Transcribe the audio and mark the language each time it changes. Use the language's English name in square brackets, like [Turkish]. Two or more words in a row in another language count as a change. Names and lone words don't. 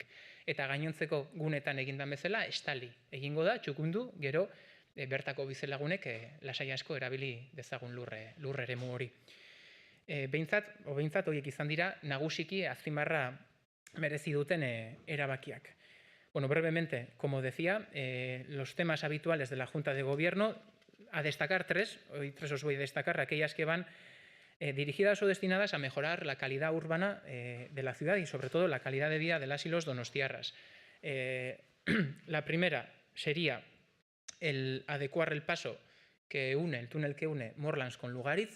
[Basque] Eta gainontzeko gunetan egindan bezala, estali egingo da, txukundu, gero bertako bizelagunek lasai asko erabili dezagun lur eremu hori. Behintzat horiek izan dira nagusiki azpimarra merezi duten erabakiak. [Spanish] Bueno, brevemente, como decía, los temas habituales de la Junta de Gobierno, a destacar tres, hoy tres os voy a destacar, aquellas que van dirigidas o destinadas a mejorar la calidad urbana de la ciudad y, sobre todo, la calidad de vida de las y los donostiarras. La primera sería el adecuar el paso que une, el túnel que une Morlans con Lugariz.